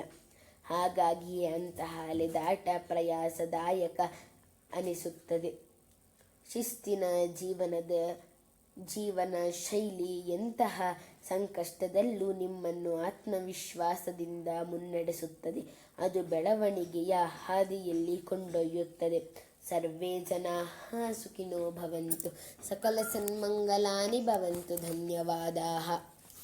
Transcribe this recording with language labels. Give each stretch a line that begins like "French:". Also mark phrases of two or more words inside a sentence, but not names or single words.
Kannada: ಹಾಗಾಗಿಯೇ ಅಂತಹ ಅಲೆದಾಟ ಪ್ರಯಾಸದಾಯಕ ಅನಿಸುತ್ತದೆ. ಶಿಸ್ತಿನ ಜೀವನ ಶೈಲಿ ಎಂತಹ ಸಂಕಷ್ಟದಲ್ಲೂ ನಿಮ್ಮನ್ನು ಆತ್ಮವಿಶ್ವಾಸದಿಂದ ಮುನ್ನಡೆಸುತ್ತದೆ. ಅದು ಬೆಳವಣಿಗೆಯ ಹಾದಿಯಲ್ಲಿ ಕೊಂಡೊಯ್ಯುತ್ತದೆ.
Sanskrit: ಸರ್ವೇ ಜನಾಃ ಸುಖಿನೋ ಭವಂತು, ಸಕಲ ಸನ್ಮಂಗಲಾನಿ ಭವಂತು. ಧನ್ಯವಾದಾಃ.